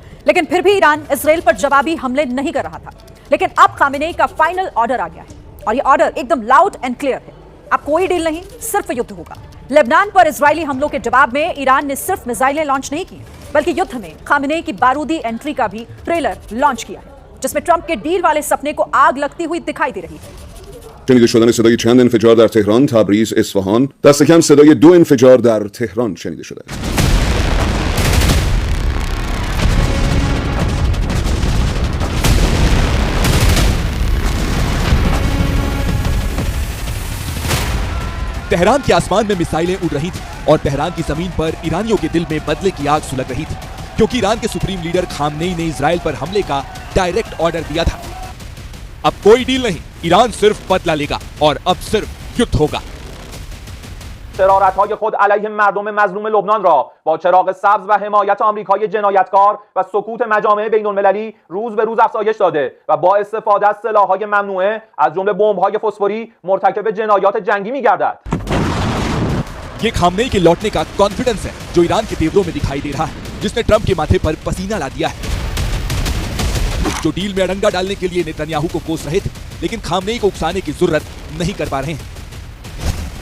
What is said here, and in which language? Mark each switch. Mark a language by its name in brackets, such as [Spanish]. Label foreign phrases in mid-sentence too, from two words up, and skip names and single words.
[Hindi] लेकिन फिर भी ईरान इजराइल पर जवाबी हमले नहीं कर रहा था। लेकिन अब खामेनेई का [English] final order [Hindi] आ गया है और ये ऑर्डर एकदम [English] loud and clear [Hindi] है। अब कोई डील नहीं, सिर्फ युद्ध होगा। लेबनान पर इजरायली हमलों के जवाब में ईरान ने सिर्फ मिसाइलें लॉन्च नहीं की, बल्कि युद्ध में खामेनेई की बारूदी एंट्री का भी ट्रेलर लॉन्च किया है, जिसमें ट्रंप के डील वाले सपने को आग लगती हुई दिखाई दे रही है। [Persian] شنیده شدن صدای چند انفجار در تهران، تبریز، اصفهان. دست کم صدای 2 انفجار در تهران شنیده شده. [Hindi] तेहरान के आसमान में मिसाइलें उड़ रही थी और तेहरान की जमीन पर ईरानियों के दिल में बदले की आग सुलग रही थी, क्योंकि ईरान के [English] supreme leader [Hindi] खामनेई ने इजराइल पर हमले का [English] direct order [Hindi] दिया था। अब कोई डील नहीं, ईरान सिर्फ बदला लेगा और अब सिर्फ युद्ध होगा। [Persian] شرارت‌های خود علیه مردم مظلوم لبنان را با چراغ سبز و حمایت آمریکای جنایتکار و سکوت مجامع بین‌المللی روز به روز افزایش داده و با استفاده از سلاح‌های ممنوعه از جمله بمب‌های فسفوری مرتکب جنایات جنگی می‌گردد. [Hindi] ये खामनेई के लौटने का कॉन्फिडेंस है जो ईरान के तेवरों में दिखाई दे रहा है, जिसने ट्रंप के माथे पर पसीना ला दिया है। जो डील में अड़ंगा डालने के लिए नेतन्याहू को कोस रहे थे, लेकिन खामनेई को उकसाने की जरूरत नहीं कर पा रहे हैं।